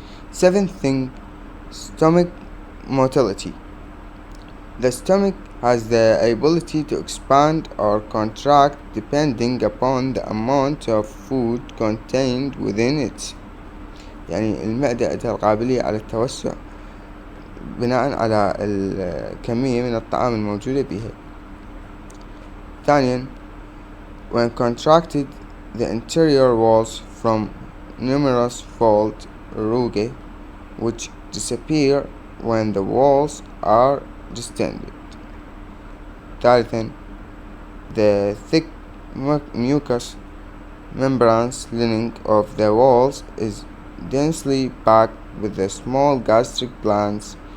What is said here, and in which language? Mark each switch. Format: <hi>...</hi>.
<en>Seventh thing, stomach motility. The stomach has the ability to expand or contract depending upon the amount of food contained within it.</en> <ar>يعني المعدة عندها القابلية على التوسع بناء على الكمية من الطعام الموجودة بها. ثانيا</ar> <en>when contracted the interior walls from numerous fold rugae which disappear when the walls are distended.</en> <ar>ثالثا</ar> <en>the thick mucous membranes lining of the walls is densely packed with the small gastric glands.</en>